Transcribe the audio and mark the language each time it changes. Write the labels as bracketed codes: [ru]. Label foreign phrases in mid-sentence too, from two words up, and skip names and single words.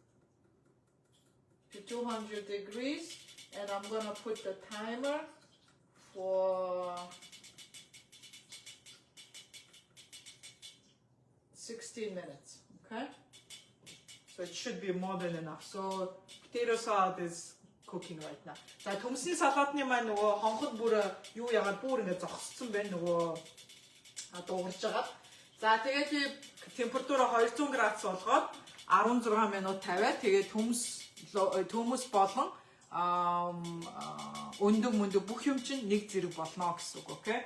[en] And I'm gonna put the timer for 16 minutes, okay? So it should be more than enough. So potato salad is cooking right now. [mn] За төмсний салаатны маань нөгөө хонход бүр юу яагаад бүр ингэ зогссон байна нөгөө дуугарч байгаа. За тэгээд би температураа 200 градус болгоод 16 минут тавиад тэгээд төмс болон өндөг бүх юм чинь нэг зэрэг болно гэсэн үг, окей?